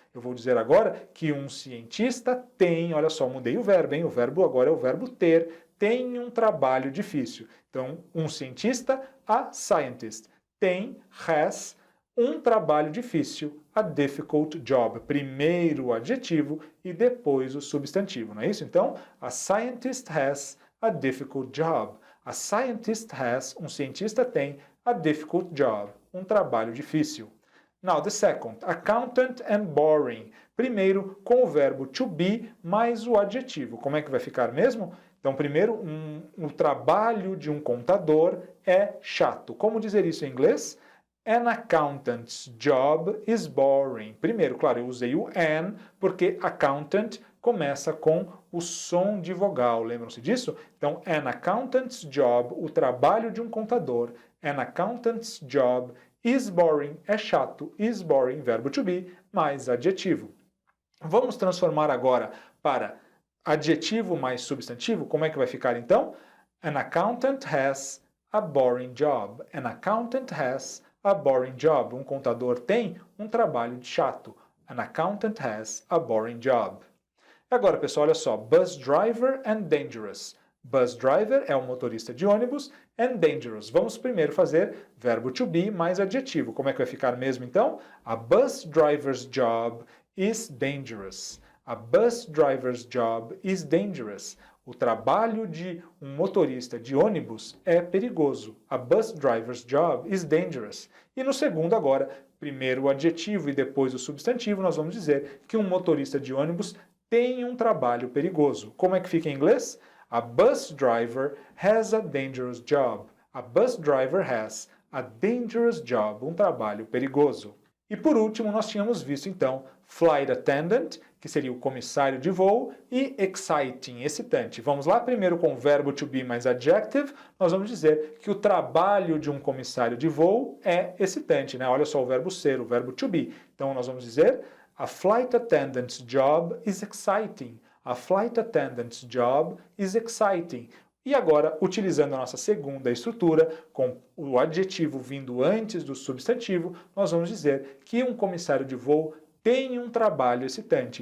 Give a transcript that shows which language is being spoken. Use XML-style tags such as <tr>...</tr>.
<pt>Eu vou dizer agora que um cientista tem, olha só, mudei o verbo, hein? O verbo agora é o verbo ter, tem um trabalho difícil. Então, um cientista,</pt> <en>a scientist,</en> <pt>tem, has, um trabalho difícil,</pt> <en>a difficult job.</en> <pt>Primeiro o adjetivo e depois o substantivo, não é isso?</pt> <en>Então, a scientist has a difficult job. A scientist has,</en> <pt>um cientista tem,</pt> <en>a difficult job,</en> <pt>um trabalho difícil.</pt> <en>Now, the second, accountant and boring.</en> <pt>Primeiro, com o verbo to be mais o adjetivo. Como é que vai ficar mesmo? Então, primeiro, o trabalho de um contador é chato. Como dizer isso em inglês?</pt> <en>An accountant's job is boring.</en> <pt>Primeiro, claro, eu usei o an, porque accountant começa com o som de vogal. Lembram-se disso? Então,</pt> <en>an accountant's job,</en> <pt>o trabalho de um contador.</pt> <en>An accountant's job is boring,</en> <pt>é chato.</pt> <en>Is boring, verbo to be,</en> <pt>mais adjetivo. Vamos transformar agora para adjetivo mais substantivo. Como é que vai ficar então?</pt> <en>An accountant has a boring job. An accountant has a boring job.</en> <pt>Um contador tem um trabalho chato.</pt> <en>An accountant has a boring job.</en> <pt>Agora, pessoal, olha só.</pt> <en>Bus driver and dangerous.</en> <pt>Bus driver é um motorista de ônibus</pt> <en>and dangerous.</en> <pt>Vamos primeiro fazer verbo to be mais adjetivo. Como é que vai ficar mesmo então?</pt> <en>A bus driver's job is dangerous. A bus driver's job is dangerous.</en> <pt>O trabalho de um motorista de ônibus é perigoso.</pt> <en>A bus driver's job is dangerous.</en> <pt>E no segundo agora, primeiro o adjetivo e depois o substantivo, nós vamos dizer que um motorista de ônibus tem um trabalho perigoso. Como é que fica em inglês?</pt> <en>A bus driver has a dangerous job. A bus driver has a dangerous job.</en> <pt>Um trabalho perigoso. E por último, nós tínhamos visto então flight attendant, que seria o comissário de voo, e exciting, excitante. Vamos lá, primeiro com o verbo to be mais adjective, nós vamos dizer que o trabalho de um comissário de voo é excitante, né? Olha só o verbo ser, o verbo to be. Então nós vamos dizer</pt> <en>a flight attendant's job is exciting. A flight attendant's job is exciting.</en> <pt>E agora, utilizando a nossa segunda estrutura, com o adjetivo vindo antes do substantivo, nós vamos dizer que um comissário de voo tem um trabalho excitante.</pt>